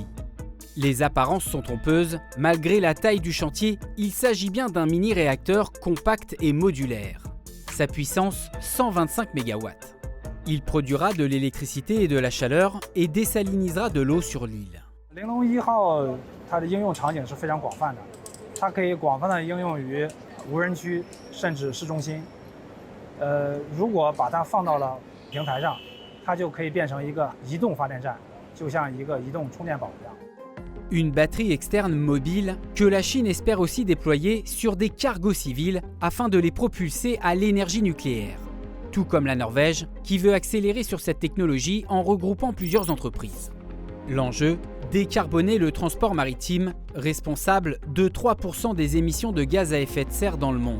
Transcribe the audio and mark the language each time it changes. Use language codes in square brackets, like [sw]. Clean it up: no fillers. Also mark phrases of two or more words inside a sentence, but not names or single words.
[fr] Les apparences sont trompeuses, malgré la taille du chantier, il s'agit bien d'un mini-réacteur compact et modulaire. Sa puissance, 125 MW. Il produira de l'électricité et de la chaleur et désalinisera de l'eau sur l'île. [zh] 它可以广泛的应用于无人区，甚至市中心。如果把它放到了平台上，它就可以变成一个移动发电站，就像一个移动充电宝一样。 [fr] Une batterie externe mobile que la Chine espère aussi déployer sur des cargos civils afin de les propulser à l'énergie nucléaire. Tout comme la Norvège, qui veut accélérer sur cette technologie en regroupant plusieurs entreprises. L'enjeu, décarboner le transport maritime, responsable de 3% des émissions de gaz à effet de serre dans le monde.